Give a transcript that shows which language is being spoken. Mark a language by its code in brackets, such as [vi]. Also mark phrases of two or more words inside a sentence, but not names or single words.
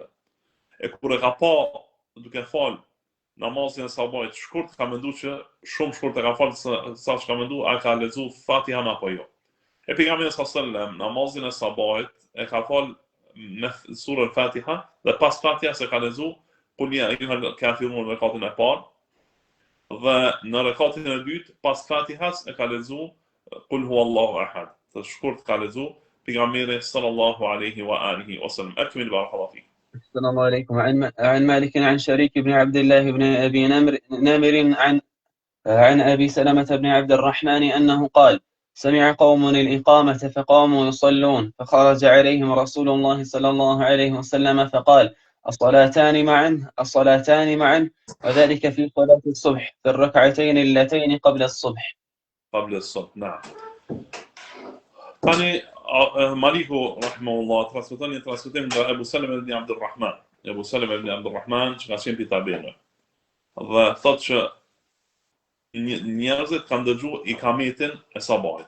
[sq] E kur e ka pa duke fal namazin e sabahit shkurt, ka menduar që shumë shkurt e ka fal sa që ka menduar, a ka lexuar Fatiha apo jo. E pejgamberi [ar] صلى الله عليه وسلم [sq] namazin e sabahit e ka fal me surën Fatiha dhe pas Fatiha se ka lexuar [ar] قل يا أيها الكافرون [sq] në rekatin e parë. Dhe në rekatin e dytë pas Fatihas e ka lexuar [ar] قل هو الله أحد. [sq] Të shkurt ka lexuar pejgamberi [ar] صلى الله عليه وآله وسلم. أكمل بارك الله فيك. السلام عليكم. عن مالك عن شريك بن عبد الله بن أبي نمر عن أبي سلمة بن عبد الرحمن أنه قال: سمع قوم الإقامة فقاموا يصلون، فخرج عليهم رسول الله صلى الله عليه وسلم فقال: الصلاتان معا، وذلك في صلاة الصبح في الركعتين اللتين قبل الصبح. نعم. [sq] Tani Maliku rahimahullah transmeton një transmetim nga Ebu Salama ibn Abdurrahman. Ebu Salama ibn Abdurrahman që ka qenë pitabene. Dhe thotë që njerëzit kanë dëgjuar ikametin e sabahit.